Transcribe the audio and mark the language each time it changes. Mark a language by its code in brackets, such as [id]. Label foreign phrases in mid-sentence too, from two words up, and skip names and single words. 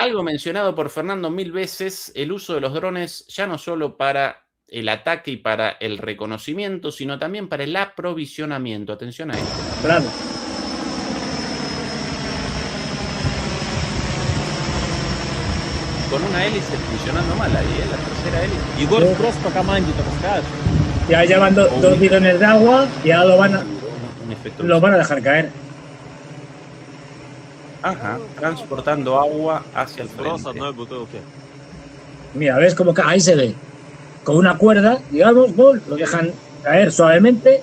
[es] Algo mencionado por Fernando 1000 veces, el uso de los drones, ya no solo para el ataque y para el reconocimiento, sino también para el aprovisionamiento. Atención a esto. Claro. Con una hélice funcionando mal ahí, la tercera hélice. [ru] Егор, просто по команде только скажешь. [es] Ya llevan dos bidones de agua y ya lo van a dejar caer. Ajá, transportando agua hacia el frente. Mira, ¿ves cómo ahí se ve? Con una cuerda, digamos, lo dejan caer suavemente.